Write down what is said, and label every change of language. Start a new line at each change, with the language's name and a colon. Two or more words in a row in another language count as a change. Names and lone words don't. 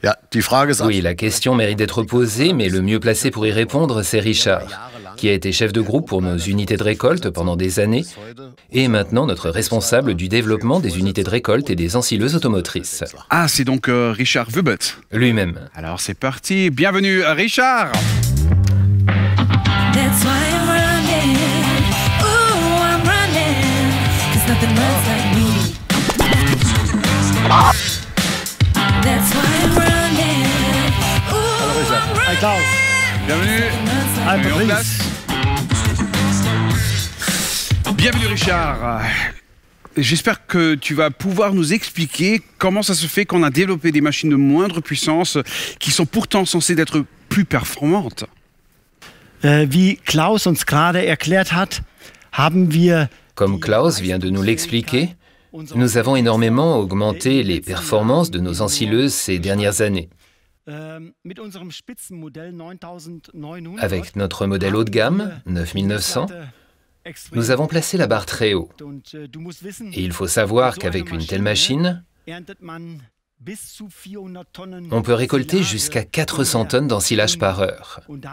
French: Oui, la question mérite d'être posée, mais le mieux placé pour y répondre, c'est Richard, qui a été chef de groupe pour nos unités de récolte pendant des années et est maintenant notre responsable du développement des unités de récolte et des ensileuses automotrices. Ah, c'est donc Richard Wubert. Lui-même. Alors c'est parti, bienvenue Richard.
English: That's why I'm running. Ooh, I'm running. 'Cause nothing runs like me. That's why I'm running. Ooh, I'm running.
French: Klaus. Bienvenue. Bienvenue en place. Bienvenue Richard. J'espère que tu vas pouvoir nous expliquer comment ça se fait qu'on a développé des machines de moindre puissance qui sont pourtant censées être plus performantes.
German: Wie Klaus uns gerade erklärt hat, haben wir
French: Comme Klaus vient de nous l'expliquer, nous avons énormément augmenté les performances de nos ensileuses ces dernières années.
German: mit unserem Spitzenmodell 9900
French: Avec notre modèle haut de gamme, 9900, nous avons placé la barre très haut. Et il faut savoir qu'avec une telle machine, on peut récolter jusqu'à 400 tonnes d'ensilage par heure.